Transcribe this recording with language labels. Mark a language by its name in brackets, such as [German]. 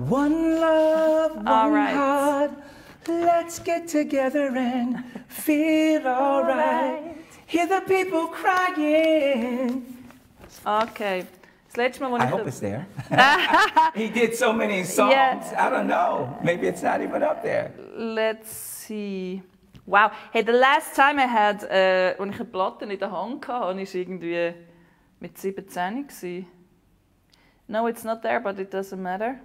[English] One love, one heart, let's get together and feel alright. Hear the people crying. [German] Okay, letzte Mal, [English] I hope it's there. He did so many songs. Yeah. I don't know. Maybe it's not even up there. Let's see. Wow. [German] Hey, the last time I had, als ich eine Platte in der Hand hatte, war ich irgendwie mit 17 gewesen. [English] No, it's not there, but it doesn't matter.